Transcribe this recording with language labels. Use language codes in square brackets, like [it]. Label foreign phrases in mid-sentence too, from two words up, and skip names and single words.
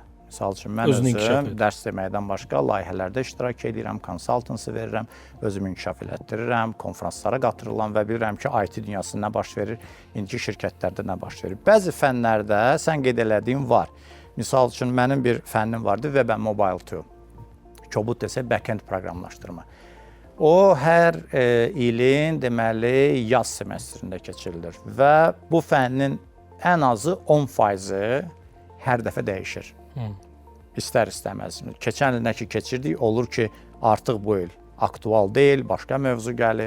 [az] Misal üçün, mən özüm dərs deməkdən başqa layihələrdə iştirak edirəm, konsaltansı verirəm, özümü inkişaf elətdirirəm, konferanslara qatırıram və bilirəm ki, IT dünyasında nə baş verir, indiki şirkətlərdə nə baş verir. Bəzi fənlərdə sən qeyd elədiyin var. Misal üçün, mənim bir fənnim vardı, Web and Mobile 2. Kobud desə, back-end proqramlaşdırma. O, hər ilin, deməli, yaz semestrində keçirilir və bu fənnin ən azı 10% hər dəfə dəyişir. İstər-istəməz. Keçən ildə ki, keçirdik, olur ki, artıq bu il aktual deyil, başqa mövzu gəlir.